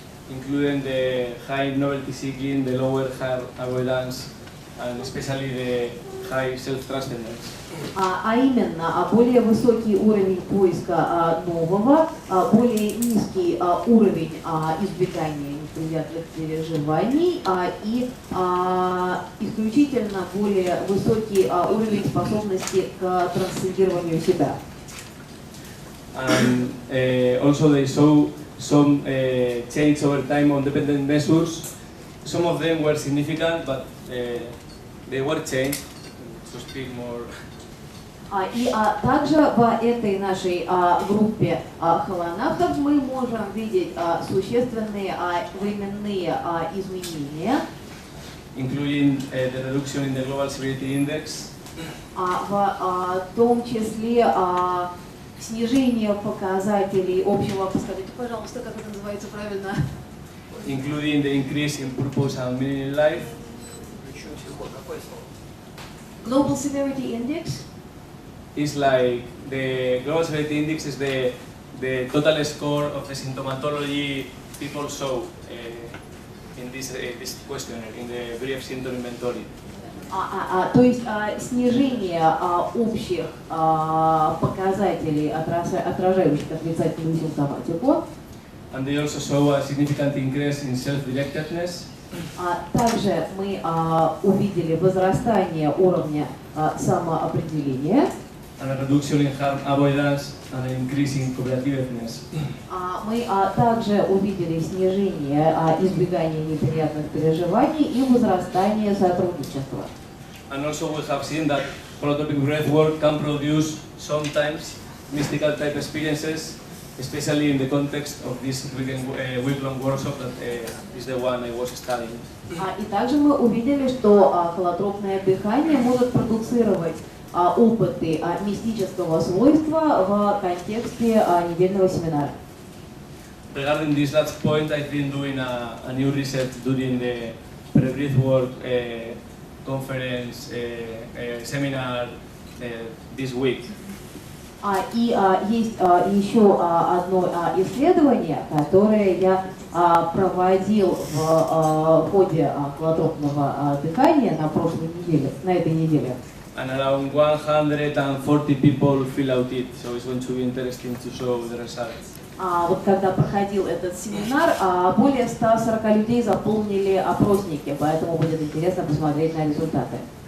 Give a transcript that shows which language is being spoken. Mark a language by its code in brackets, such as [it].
[en] Including the high novelty seeking, the lower harm avoidance, and especially the high self-transcendence. [ru] А именно, более высокий уровень поиска нового, более низкий уровень избегания неприятных переживаний и исключительно более высокий уровень способности к трансцендированию себя. [en] And also they show some change over time on dependent measures. Some of them were significant, but they were changed. To speak more. [ru] И также в этой нашей группе холонавтов мы можем видеть существенные временные изменения. [en] Including the reduction in the global severity index. [ru] В том числе снижение показателей общего, подскажите, пожалуйста, как это называется правильно? [en] Including the increase in purpose and meaning in life. Global Severity Index is like the global severity index is the total score of the symptomatology people show in this questionnaire, in the brief symptom inventory. [ru] То есть снижение общих показателей, отражающих отрицательную симптоматику. [en] And they also show a significant increase in self-directedness. [ru] Также мы увидели возрастание уровня самоопределения. [en] And a reduction in harm avoidance and an increase in cooperativeness. [ru] Мы также увидели снижение избегания неприятных переживаний и возрастание сотрудничества. [en] And also we have seen that holotropic breathwork can produce sometimes mystical type experiences, especially in the context of this week-long workshop that is the one I was studying. [ru] И также мы увидели, что холотропное дыхание может продуцировать опыты мистического свойства в контексте недельного семинара. [en] Regarding this last point, I've been doing a new research during the BREATHWORK conference seminar this week. [ru] И есть еще одно исследование, которое я проводил в ходе холотропного дыхания на прошлой неделе, на этой неделе. [en] and around 140 people fill out it, so it's going to be interesting to show the results. [ru] Вот когда проходил этот семинар, более 140 людей заполнили опросники, поэтому будет интересно посмотреть на результаты.